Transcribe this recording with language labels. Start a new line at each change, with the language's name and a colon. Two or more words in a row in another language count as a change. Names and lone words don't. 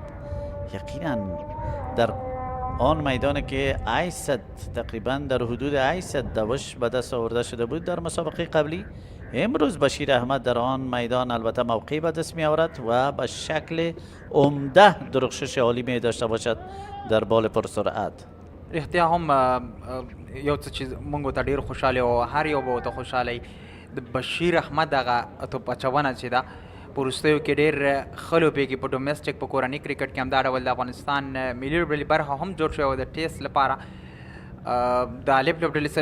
Persian: یقینا در آن میدان که 800 تقریبا در حدود 800 دوش به دست آورده شده بود در مسابقه قبلی، امروز بشیر احمد در آن میدان البته موقعی به دست می آورد و به شکل عمده درخشش عالی می داشته باشد در بال پرسرعت.
Pashto: رښتیا هم یو څه چې موږ ته ډېر خوشحاله او هر یو به ورته خوشحاله د بشیر احمد دغه توپ اچونه چې ده په وروستیو کې ډېر ښه لوبېږي په ډومېسټک په کورني کرکټ کې همدا ډول د افغانستان ملي لوبډلې برخه هم جوړ شوی و د ټیسټ لپاره د الف لوبډلې سره